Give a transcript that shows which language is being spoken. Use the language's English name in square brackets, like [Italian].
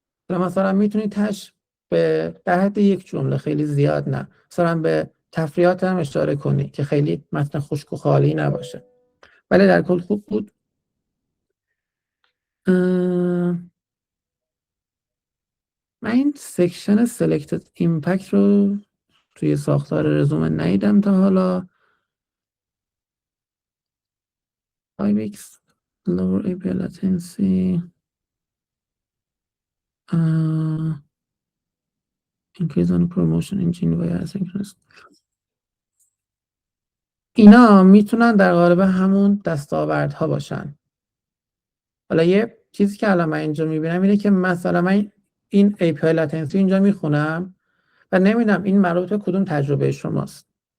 [Persian] مثلا میتونی تش به در حد یک جمله، خیلی زیاد نه، مثلا به تفریحات هم اشاره کنی که خیلی متن خشک و خالی نباشه، ولی در کل خوب بود. من این سکشن selected impact رو توی ساختار رزومه ندیدم تا حالا. [English] 5x lower API latency increase on promotion engine via asynchronous. [Persian] اینا میتونن در قالب همون دستاوردها باشن. حالا یه چیزی که الان من اینجا میبینم اینه که مثلا من این API latency اینجا میخونم و نمیدونم این مربوط به کدوم تجربه شماست.